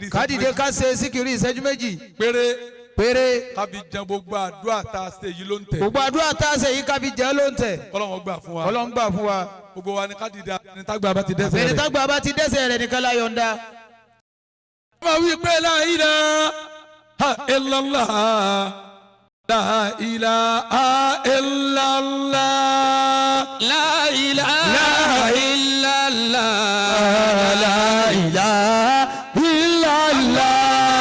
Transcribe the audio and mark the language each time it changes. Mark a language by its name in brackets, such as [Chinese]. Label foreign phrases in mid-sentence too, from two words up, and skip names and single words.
[Yoruba] kádìdé ká ṣe síkìrì ìṣẹ́jú méjì. péré. kábi jẹun gbogbo àdúrà tá a ṣe yìí ló ń tẹ̀. gbogbo àdúrà tá a ṣe yìí kábi jẹ́ ló ń tẹ̀. Ọlọ́run gbà fún wa. Ọlọ́run gbà fún wa. gbogbo wa ni kádìdé ẹni tágbà bá ti dẹ́ṣẹ̀ rẹ̀. ẹni tágbà bá ti dẹ́ṣẹ̀ rẹ̀ nìkan la yọ̀ǹda. ọmọ wí pé [Arabic] لا إله إلا الله لا إله إلا الله لا إله إلا الله. لا إله إلا الله.